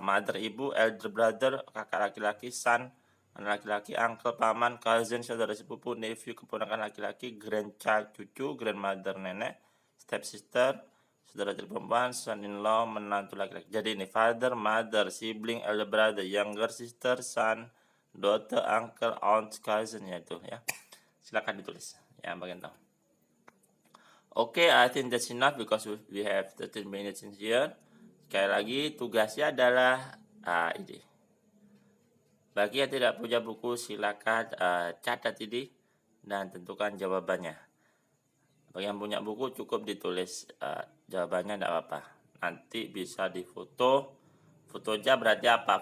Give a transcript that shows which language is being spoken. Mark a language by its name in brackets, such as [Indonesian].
[Indonesian] Mother ibu, elder brother kakak laki-laki, son anak laki-laki, uncle paman, cousin saudara sepupu, nephew keponakan laki-laki, grandchild cucu, grandmother nenek, stepsister saudara tiri perempuan, son in law menantu laki-laki. Jadi ini father, mother, sibling, elder brother, younger sister, son, daughter, uncle, aunt, cousin ya itu ya. Silakan ditulis ya bagian tahu. [English] Oke, I think that's enough because we have 13 minutes in here. [Indonesian] Sekali lagi tugasnya adalah ini. Bagi yang tidak punya buku silakan catat ini dan tentukan jawabannya. Bagi yang punya buku cukup ditulis jawabannya, tidak apa-apa. Nanti bisa difoto. Fotonya berarti apa?